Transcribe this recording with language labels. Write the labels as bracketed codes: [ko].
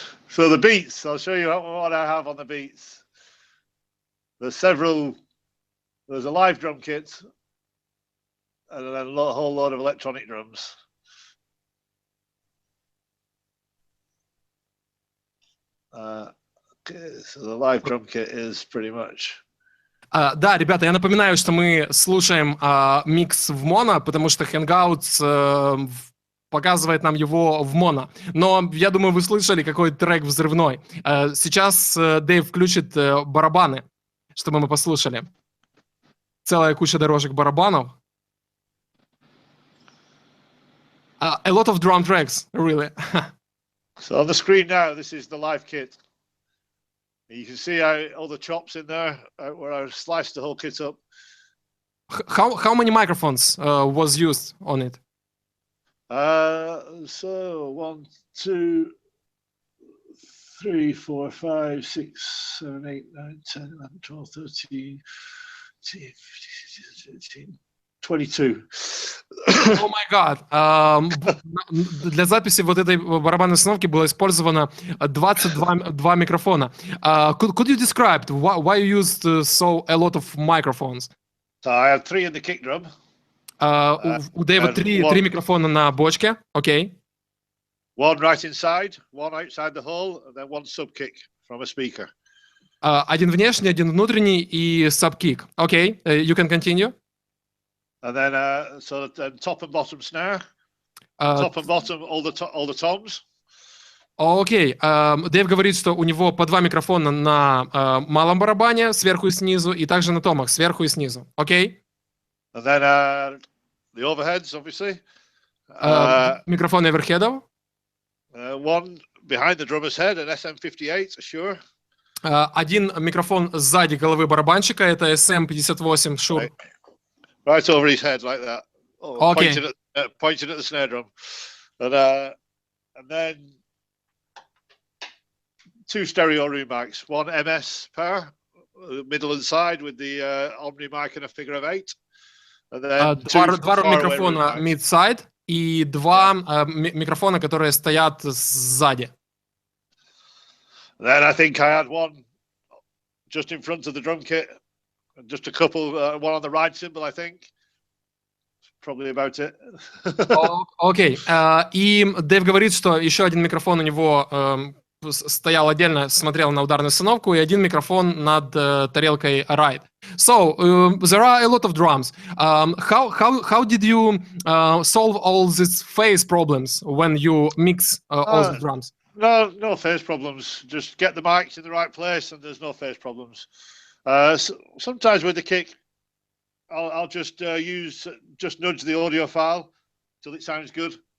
[en] So the beats, I'll show you what I have on the beats. There's a live drum kit and then a whole load of electronic drums. So the live drum kit is pretty much... [ru] Да, ребята, я напоминаю, что мы слушаем микс в моно, потому что Hangouts показывает нам его в моно. Но я думаю, вы слышали, какой трек взрывной. Сейчас Дэйв включит барабаны, чтобы мы послушали. Целая куча дорожек барабанов. [en] A lot of drum tracks, really. So on the screen now, this is the live kit. You can see all the chops in there, where I sliced the whole kit up. How many microphones was used on it? So 1, 2, 3, 4, 5, 6, 7, 8, 9, 10, 11, 12, 13, 14, 15, 16, 22. Oh my god. [ru] Для записи вот этой барабанной установки было использовано 22 микрофона. [en] Could you describe why you used a lot of microphones? So I have 3 in the kick drum. [ru] У Дэйва три микрофона на бочке. [en] Окей. One right inside, one outside the hole, and then one sub kick from a speaker. [ru] Один внешний, один внутренний и sub-kick. [en] Окей. You can continue. And then top and bottom snare. Top and bottom, all the toms. Окей. [ru] Дэйв говорит, что у него по 2 микрофона на малом барабане, сверху и снизу, и также на томах, сверху и снизу. [en] Окей. And then the overheads, obviously. [ru] Микрофон оверхедов. [en] One behind the drummer's head, an SM58, sure. [ru] Один микрофон сзади головы барабанщика, это SM58 Shure. [en] Right over his head, like that. Okay. Pointing at the snare drum. And then 2 stereo room mics. One MS pair, middle and side with the Omni mic and a figure of 8. And then [ru] два микрофона mid-side и 2 микрофона, которые стоят сзади. [en] Then I think I had one just in front of the drum kit. Just a couple, one on the ride cymbal, I think. Probably about it. Окей. [ru] И Дэйв говорит, что еще один микрофон у него стоял отдельно, смотрел на ударную установку, и один микрофон над тарелкой ride. [en] So, there are a lot of drums. How did you solve all these phase problems when you mix all the drums? No phase problems. Just get the mics in the right place and there's no phase problems. Sometimes with the kick, I'll just nudge the audio file till it sounds good.